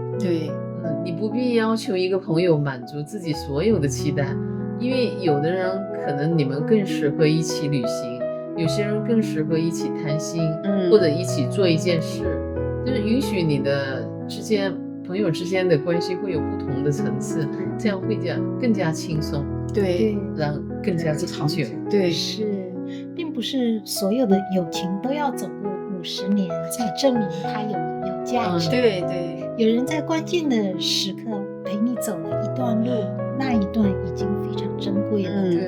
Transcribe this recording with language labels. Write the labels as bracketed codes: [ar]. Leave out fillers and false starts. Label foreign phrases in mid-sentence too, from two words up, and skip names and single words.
[zh] 對，你不必要求一個朋友滿足自己所有的期待，因為有的人可能你們更適合一起旅行，有些人更適合一起談心，或者一起做一件事，就是允許你的朋友之間的關係會有不同的層次，這樣會更加輕鬆，對，讓更加長久。對，是，并不是所有的友情都要走過50年才證明它有價值。對對，有人在關鍵的時刻陪你走了一段路，那一段已經非常珍貴了。